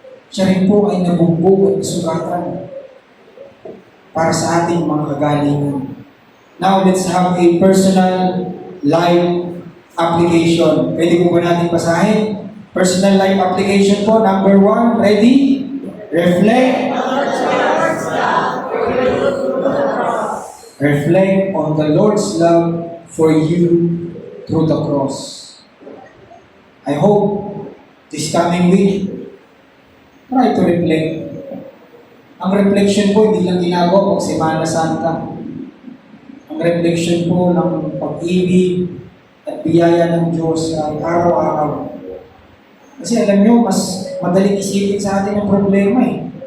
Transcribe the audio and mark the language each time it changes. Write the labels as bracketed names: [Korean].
[Filipino] Siya rin po ay nabugbog at sugatan para sa ating mga kagalingan. [English] Now, let's have a personal life application. [Filipino] Pwede po ba natin basahin? Personal life application po. [English] Number 1, ready? Reflect. Reflect on the Lord's love for you through the cross. I hope this coming week, try to reflect. [Filipino] Ang reflection po, hindi lang ginagawa pag Semana Santa. Ang reflection po ng pag-ibig at biyaya ng Diyos ay araw-araw. Kasi alam nyo, mas madaling isipin sa atin ang problema eh.